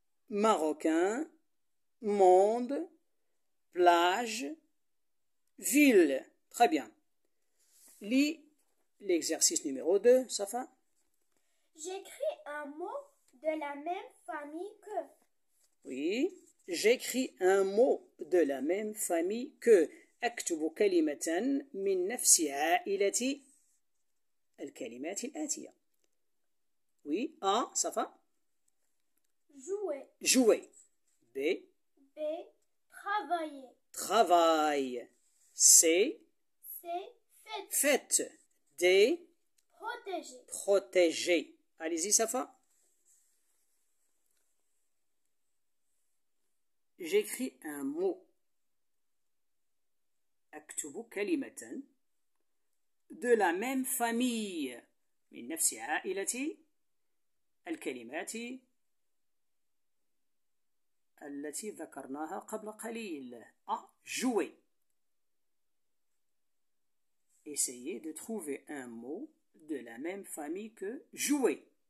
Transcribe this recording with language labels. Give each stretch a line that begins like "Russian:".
French: marocain, monde, plage, ville. Très bien. Lis l'exercice numéro 2, Safa. J'écris un mot de la même famille que. Oui, j'écris un mot de la même famille que.
Arabic: أكتب كلمة من نفس عائلة الكلمات الآتية.
French: Oui, A, Safa. Jouer. Jouer. B. B. Travailler. Travail. C. C. Fête. Fête. D. Protéger. Protéger. Allez-y, Safa. J'écris un mot.
Arabic: أكتب كلمة
French: de la même famille
Arabic: من نفس عائلة الكلمات التي ذكرناها قبل قليل.
French: A. Jouer. Essayez de trouver un mot de la même famille que jouer.